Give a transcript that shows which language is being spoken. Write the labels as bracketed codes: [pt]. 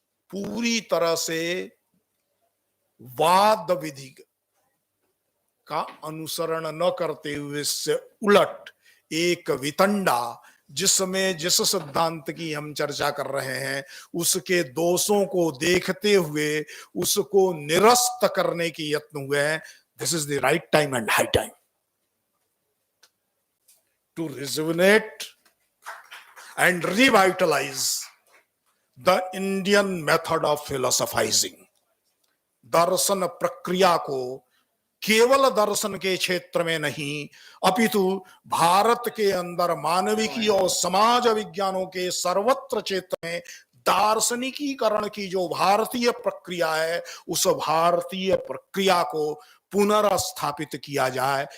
[hi] पूरी तरह से वाद विधि का अनुसरण न करते हुए से उलट एक वितंडा, जिसमें जिस सिद्धांत की हम चर्चा कर रहे हैं उसके दोषों को देखते हुए उसको निरस्त करने की यत्न हुए हैं। [en] This is the right time and high time to rejuvenate and revitalize the Indian method of philosophizing. [hi] दर्शन प्रक्रिया को केवल दर्शन के क्षेत्र में नहीं, अपितु भारत के अंदर मानविकी और समाज विज्ञानों के सर्वत्र क्षेत्र में दार्शनिकीकरण की जो भारतीय प्रक्रिया है, उस भारतीय प्रक्रिया को पुनर्स्थापित किया जाए।